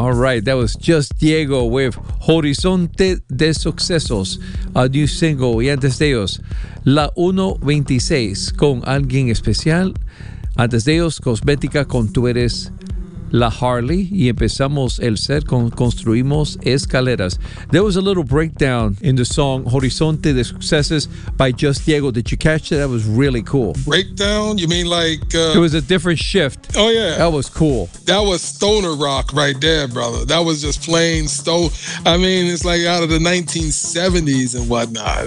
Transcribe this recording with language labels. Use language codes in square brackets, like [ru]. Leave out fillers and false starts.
[en] All right, that was Just Diego with Horizonte de Sucesos, a new single. [es] Y antes de ellos, La 126 con Alguien Especial. Antes de ellos, Cosmética con Tú Eres La Harley. Y empezamos el set con Construimos Escaleras. [en] There was a little breakdown in the song Horizonte de Sucesos by Just Diego. Did you catch that? That was really cool. Breakdown? You mean like... It was a different shift. Oh, yeah. That was cool. That was stoner rock right there, brother. That was just plain stone. I mean, it's like out of the 1970s and whatnot.